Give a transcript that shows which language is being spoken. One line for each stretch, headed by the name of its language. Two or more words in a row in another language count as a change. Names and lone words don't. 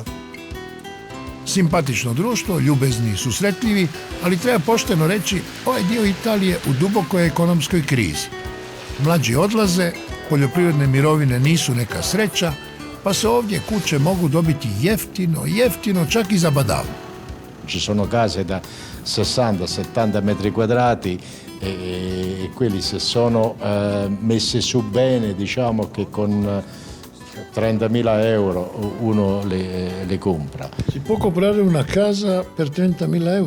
Croatian: Simpatično društvo, ljubezni i susretljivi, ali treba pošteno reći, ovaj dio Italije u dubokoj ekonomskoj krizi. Mlađi odlaze, poljoprivredne mirovine nisu neka sreća, pa se ovdje kuće mogu dobiti jeftino, čak i za badavu.
Italian: Ci sono case da 60-70 metri quadrati e quelli se sono messe su bene, diciamo che con 30.000 euro uno le compra. Si può comprare una casa per 30.000 euro?